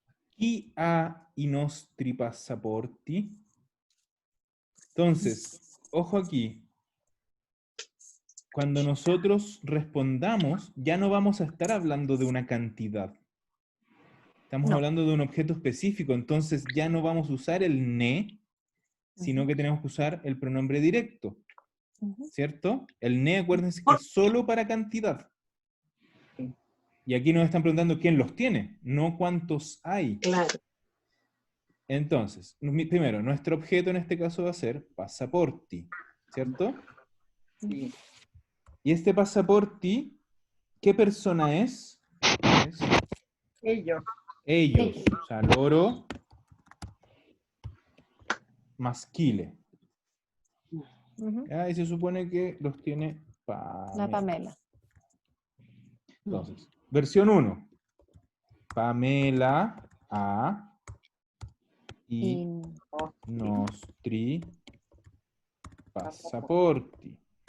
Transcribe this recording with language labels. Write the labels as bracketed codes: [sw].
[it] Chi ha i nostri passaporti? [es] Entonces, ojo aquí. Cuando nosotros respondamos, ya no vamos a estar hablando de una cantidad. Estamos No. hablando de un objeto específico, entonces ya no vamos a usar el ne, sino que tenemos que usar el pronombre directo, Ujú. ¿cierto? El ne, acuérdense que es solo para cantidad. Y aquí nos están preguntando quién los tiene, no cuántos hay. Claro. Entonces, primero, nuestro objeto en este caso va a ser passaporti, ¿cierto? sí. Y este passaporti, ¿qué persona es? Es Ellos. ellos, o sea, [it] loro maschile. [es] Ujú. ¿Ya? Y se supone que los tiene La Pamela. Entonces, versión 1. Pamela [it] ha i [es] Y [it] nostri passaporti.